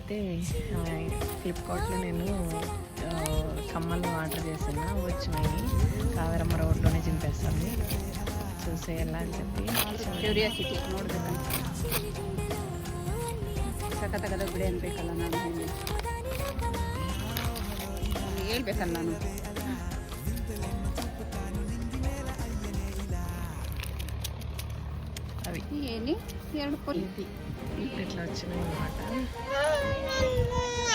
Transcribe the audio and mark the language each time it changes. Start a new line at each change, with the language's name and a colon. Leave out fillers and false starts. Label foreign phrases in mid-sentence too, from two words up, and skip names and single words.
Telugu: అయితే ఫ్లిప్కార్ట్లో నేను కమ్మలు ఆర్డర్ చేసిన వచ్చినాయి. కావేరమ్మ రోడ్లోనే చింపేస్తుంది, చూసేయాలా అని చెప్పి
Kannada: ಕ್ಯೂರಿಯಾಸಿಟಿ ನೋಡ್ಬೇಕಂತ ಸಖತ್ತಾಗದ ಬಿಡಿ ಅನ್ಬೇಕಲ್ಲ. ನಾನು ಹೇಳ್ಬೇಕಲ್ಲ ನಾನು.
Telugu: అవి ఏని 2 ఇట్లా వచ్చినాయి అన్నమాట.